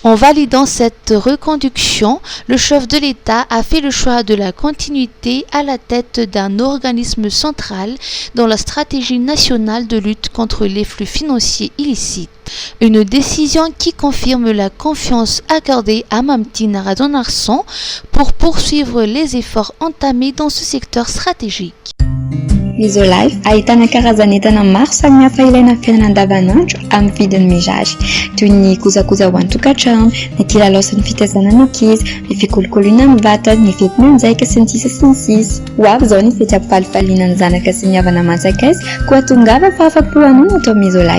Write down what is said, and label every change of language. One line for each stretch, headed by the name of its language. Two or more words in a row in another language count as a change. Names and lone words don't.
French: En validant cette reconduction, le chef de l'État a fait le choix de la continuité à la tête d'un organisme central dans la stratégie nationale de lutte contre les flux financiers illicites. Une décision qui confirme la confiance accordée à Mamtine Radonarson pour poursuivre les efforts entamés dans ce secteur stratégique.
Malagasy: Misolife ahitana karazan'entana maro samihafa ilaina amin'ny fiainana andavanandro amin'ny vidiny mirary toy ny kojakoja ho an-tokantrano, ny kilalao sy ny fitaizana ny ankizy, ny fikolokoloina amin'ny vatana, ny fety mianjaika sy ny sisa sy ny sisa. Ho avy izao ny fety ampifalifaliana ny zanaka sy ny havana manjakaiza koa tongava fa afapo hanao atao Misolife.